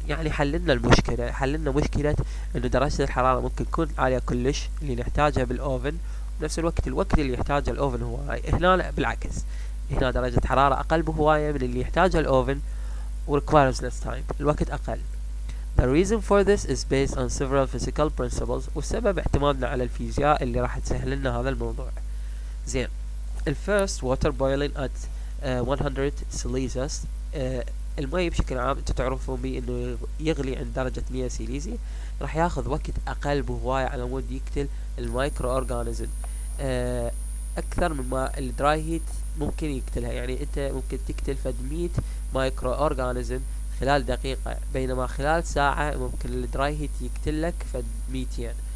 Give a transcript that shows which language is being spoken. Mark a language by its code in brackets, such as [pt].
[ar] يعني حللنا مشكلة انه درجة الحرارة ممكن تكون عالية كلش اللي نحتاجها بالاوفن، بنفس الوقت اللي يحتاجه الاوفن هواي. هنا لا، بالعكس، هنا درجة حرارة اقل بهواية من اللي يحتاجها الاوفن و [en] requires less time، [ar] الوقت اقل. [en] The reason for this is based on several physical principles، [ar] والسبب اعتمادنا على الفيزياء اللي راح تسهل لنا هذا الموضوع. [en] زين، الفيرست water boiling at 100 celsius. [ar] المي بشكل عام انتم تعرفون بيه انه يغلي عند درجة 100 سيليزي، راح ياخذ وقت اقل بهواية على مود يقتل المايكرو اورجانيزم اكثر مما الدراي هيت ممكن يقتلها. يعني انت ممكن تقتل فد 100 مايكرو اورجانيزم خلال دقيقة، بينما خلال ساعة ممكن الدراي هيت يقتلك فد 200.